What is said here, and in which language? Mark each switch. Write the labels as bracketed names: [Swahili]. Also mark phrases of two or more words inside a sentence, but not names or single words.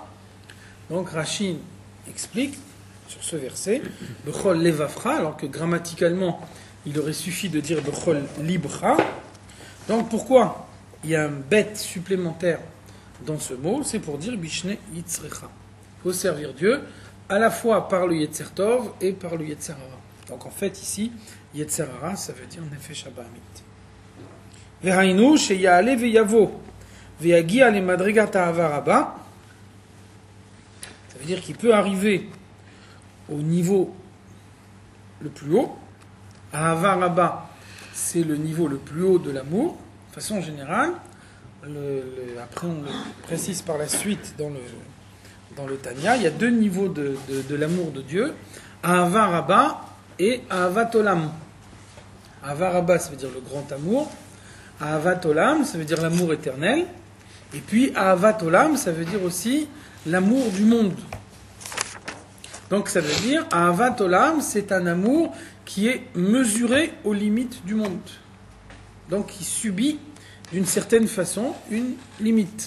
[French] Donc Rashi explique sur ce verset [Hebrew] בכל לבבך, [French] alors que grammaticalement il aurait suffi de dire [Hebrew] בכל לבך. [French] Donc pourquoi il y a un bet supplémentaire dans ce mot? C'est pour dire [Hebrew] בשני יצריך. [French] Il faut servir Dieu à la fois par le [Hebrew] יצר טוב [French] et par le [Hebrew] יצר הרע. [French] Donc en fait ici, [Hebrew] יצר הרע, [French] ça veut dire [Hebrew] נפש הבהמית. וראוי שיעלה ויבוא ויגיע למדרגת אהבה רבה. [French] Ça veut dire qu'il peut arriver au niveau le plus haut. [Hebrew] אהבה רבה, [French] c'est le niveau le plus haut de l'amour, de façon générale. Après, on le précise par la suite dans le Tanya. Il y a deux niveaux de l'amour de Dieu. [Hebrew] אהבה רבה et אהבת עולם. אהבה רבה, [French] ça veut dire le grand amour. [Hebrew] אהבת עולם, [French] ça veut dire l'amour éternel. Et puis [Hebrew] אהבת עולם, [French] ça veut dire aussi l'amour du monde. Donc ça veut dire [Hebrew] אהבת עולם, [French] c'est un amour qui est mesuré aux limites du monde. Donc qui subit d'une certaine façon une limite.